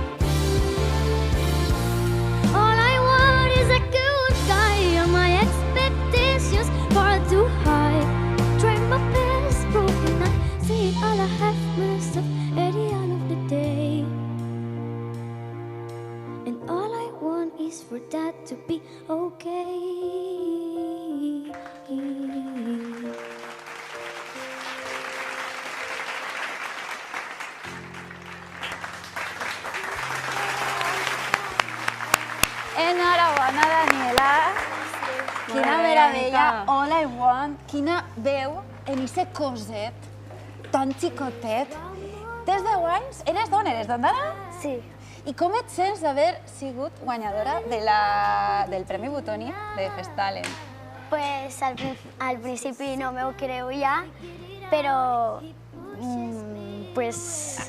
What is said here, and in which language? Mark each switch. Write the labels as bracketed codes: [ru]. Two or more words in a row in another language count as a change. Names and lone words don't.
[en] All I want is a good guy, and my expectations far too high. Try my best, broken I see all I have myself at the end of the day. And all I want is for that to be okay. [ca] Enhorabona, Daniela. Quina meravella. [en] All I want. [ca] Quina veu en ese coset tan xicotet. Tens 10 anys? Eres d'on? Eres d'Ondara? Sí. I com et sents d'haver sigut guanyadora del Premi Butoni de Festalent? Pues al principi no me ho creia, però pues